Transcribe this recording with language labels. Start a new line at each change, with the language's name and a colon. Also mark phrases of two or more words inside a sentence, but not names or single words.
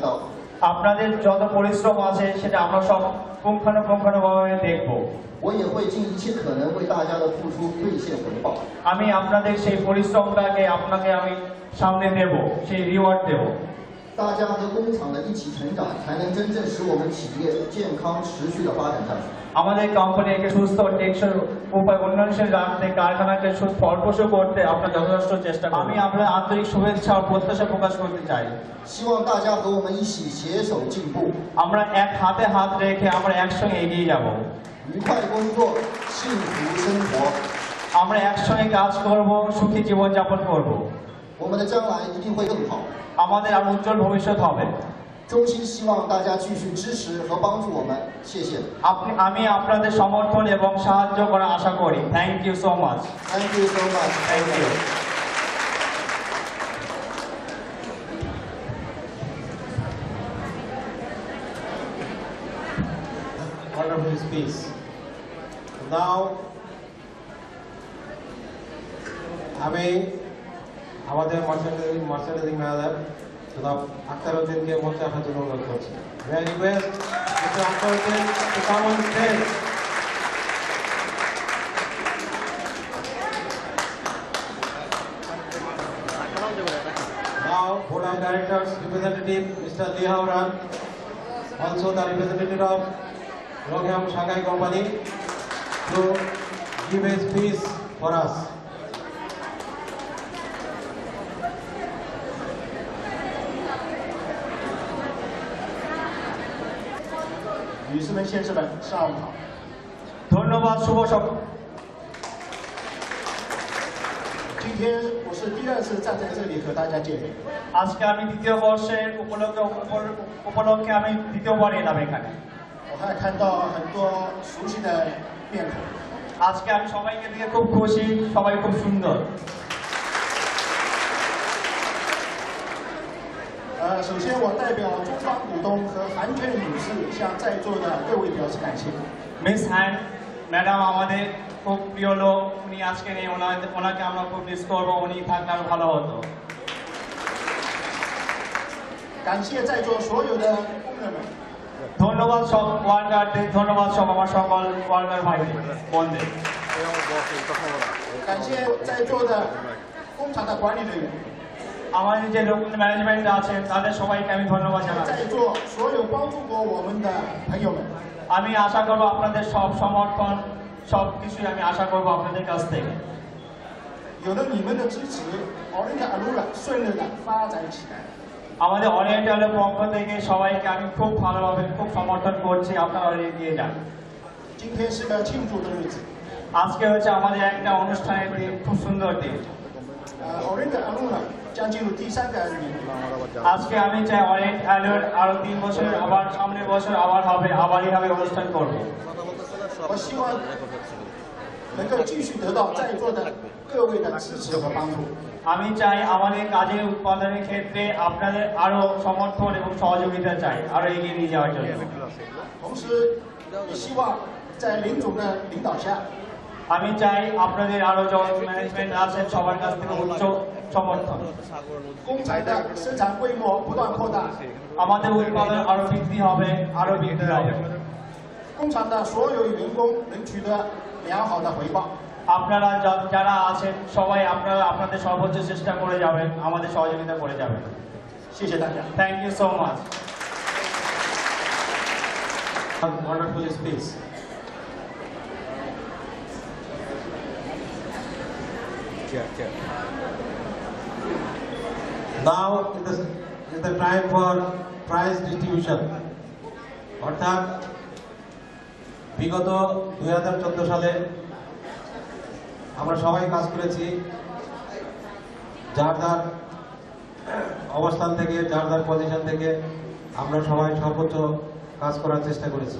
Bangla: আপনাদের যত পরিশ্রম আছে সেটা আমরা সব পুঙ্খানুপুঙ্খানুভাবে দেখব।
Chinese: 我也会尽一切可能为大家的付出兑现回报。
Bangla: আমি আপনাদের সেই পরিশ্রমটাকে আপনাকে আমি সামনে দেব, সেই রিওয়ার্ড দেব।
Chinese: 大家和工厂的一起成长，才能真正使我们企业健康持续的发展下去。
Bangla: আমাদের কোম্পানিকে সুস্থ টেকসই উপায় উন্নয়নশীল রাখতে, কারখানাকে ফলপ্রসূ করতে আপনার যথেষ্ট চেষ্টা করুন। আমি আপনার আন্তরিক শুভেচ্ছা ও প্রত্যাশা প্রকাশ করতে চাই।
Chinese: 希望大家和我们一起携手进步，
Bangla: আমরা এক হাতে হাত রেখে আমরা একসঙ্গে এগিয়ে যাব।
Chinese: 愉快工作，幸福生活。
Bangla: আমরা একসঙ্গে কাজ করব, সুখী জীবন যাপন করব।
Chinese: 我们的将来一定会更好。
Bangla: আমাদের আর উজ্জ্বল ভবিষ্যৎ হবে।
Chinese: 衷心希望大家继续支持和帮助我们，谢谢。
Bangla: আমি আপনাদের সমর্থন এবং সাহায্য করার আশা করি।
English: Thank you so much. Thank you so much. Thank you. Wonderful speech. Now,
Bangla: আমি আমাদের
English: merchandising manager
Bangla: জনাব আখতার উদ্দিনকে মঞ্চে আসার জন্য অনুরোধ করছি।
English: May I request Mr. Akhtar Uddin to come on stage. Now, Board of Directors representative Mr. Lee Hauran, also the representative of Rogham Shanghai Company, to give a speech for us.
Chinese: 女士们、先生们，上午好。
Bangla: ধন্যবাদ, শুভ সকাল।
Chinese: 今天我是第二次站在这里和大家见面。
Bangla: আজকে আমি দ্বিতীয় বর্ষের উপলক্ষে আমি দ্বিতীয়বার এলাম এখানে।
Chinese: 我还看到很多熟悉的面孔。
Bangla: আজকে আমি সবাইকে দেখে খুব খুশি, সবাই খুব সুন্দর।
Chinese: 首先我代表中方股东和韩娟女士向在座的各位表示感谢。
Bangla: মিস হ্যান ম্যাডাম আমাদের খুব প্রিয় লোক, উনি আজকে নেই, ওনাকে আমরা খুব মিস করবো, উনি থাকলে আরো ভালো হতো।
Chinese: 感谢在座所有的工人们，
Bangla: ধন্যবাদ সব ওয়ার্কারদের, ধন্যবাদ সব আমার সকল ওয়ার্কার ভাইদের বোনদের।
Chinese: 感谢在座的工厂的管理人员，
Bangla: আমাদের যে
English: local management
Bangla: আছে তাদের সবাইকে আমি ধন্যবাদ জানাই।
Chinese: 在座所有帮助过我们的朋友们，
Bangla: আমি আশা করবো আপনাদের সব সমর্থন, সব কিছুই আমি আশা করবো আপনাদের কাছ থেকে।
Chinese: 有了你们的支持，Orient Alura 顺利的发展起来。
Bangla: আমাদের ওরিয়েন্টালের পক্ষ থেকে সবাইকে আমি খুব ভালোভাবে খুব সমর্থন করছি, আপনারা এগিয়ে যান।
Chinese: 今天是个庆祝的日子。
Bangla: আজকে হচ্ছে আমাদের একটা অনুষ্ঠানের দিন, খুব সুন্দর দিন।
Chinese: Orient Alura 将进入第三个年度。
Bangla: আজকে আমি চাই ওরিয়েন্ট অ্যালোর আরো 3 বছর, আবার সামনের বছর আবার হবে, আবারই হবে অনুষ্ঠান করব।
Chinese: 我希望能够继续得到在座的各位的支持和帮助。
Bangla: আমি চাই আমাদের কাজের উৎপাদনের ক্ষেত্রে আপনাদের আরো সমর্থন এবং সহযোগিতা চাই, আরো এগিয়ে নিয়ে যাওয়ার জন্য।
Chinese: 同时，也希望在林总的领导下，
Bangla: আমি চাই আপনাদের আরো যত ম্যানেজমেন্ট আছে সবার কাছ থেকে উচ্চ সমর্থন।
Chinese: 工厂的生产规模不断扩大，
Bangla: আমাদের উৎপাদন আরো বৃদ্ধি হবে, আরো বৃদ্ধি হবে।
Chinese: 工厂的所有员工能取得良好的回报。
Bangla: আপনারা যারা আছেন সবাই আপনারা আপনাদের সর্বোচ্চ চেষ্টা করে যাবেন, আমাদের সহযোগিতা করে যাবেন।
Chinese: 谢谢大家。
English: Thank you so much. Wonderful speech. Now is the time for prize distribution.
Bangla: অর্থাৎ বিগত 2014 সালে আমরা সবাই কাজ করেছি, যার যার অবস্থান থেকে, যার যার পজিশন থেকে আমরা সবাই সর্বোচ্চ কাজ করার চেষ্টা করেছি।